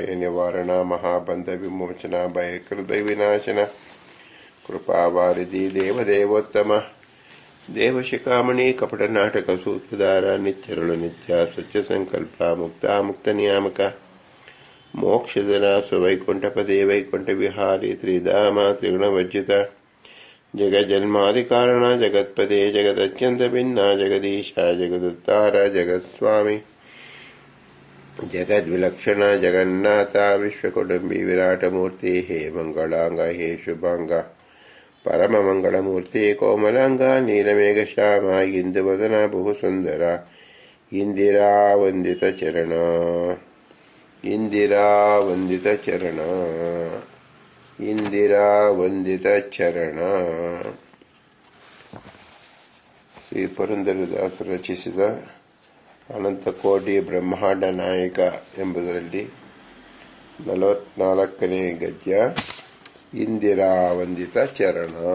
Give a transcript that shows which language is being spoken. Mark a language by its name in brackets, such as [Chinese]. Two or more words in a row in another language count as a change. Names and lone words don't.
[Sanskrit] ನಿವಾರಣ ಮಹಾಬಂಧ ವಿಮೋಚನ ಭಯಕೃತ ವಿನಾಶನ ಕೃಪಾವಾರಿಧಿ ದೇವದೇವೋತ್ತಮ ದೇವಶಿಖಾಮಣಿ ಕಪಟ ನಾಟಕ ಸೂತ್ರಧಾರ ನಿತ್ಯರುಳು ನಿತ್ಯ ಸ್ವಚ್ಛ ಸಂಕಲ್ಪ ಮುಕ್ತ ಮುಕ್ತ ನಿಯಾಮಕ ಮೋಕ್ಷದನ ಸ್ವವೈಕುಂಠಪದೇ ವೈಕುಂಠ ವಿಹಾರಿ ತ್ರಿಧಾಮ ತ್ರಿಗುಣವರ್ಜಿತ ಜಗಜ್ಜನ್ಮಾದಿಕಾರಣ ಜಗತ್ಪದೇ ಜಗದತ್ಯಂತ ಭಿನ್ನ ಜಗದೀಶ ಜಗದುತ್ತಾರ ಜಗತ್ಸ್ವಾಮಿ ಜಗದ್ವಿಲಕ್ಷಣ ಜಗನ್ನಾಥ ವಿಶ್ವಕುಟುಂಬಿ ವಿರಾಟಮೂರ್ತಿ ಹೇ ಮಂಗಳಾಂಗ ಹೇ ಶುಭಾಂಗ ಪರಮ ಮಂಗಳಮೂರ್ತಿ ಕೋಮಲಾಂಗ ನೀಲಮೇಘ ಶ್ಯಾಮ ಇಂದುವದನ ಬಹುಸುಂದರ ಇಂದಿರಾ ವಂದಿತ ಚರಣ ಇಂದಿರಾ ವಂದಿತ ಚರಣ ಇಂದಿರಾ ವಂದಿತ ಚರಣ. [Kannada] ಶ್ರೀ ಪುರಂದರದಾಸರು ರಚಿಸಿದ ಅನಂತಕೋಟಿ ಬ್ರಹ್ಮಾಂಡ ನಾಯಕ ಎಂಬುದರಲ್ಲಿ 44ನೇ ಗದ್ಯ ಇಂದಿರಾ ವಂದಿತ ಚರಣ.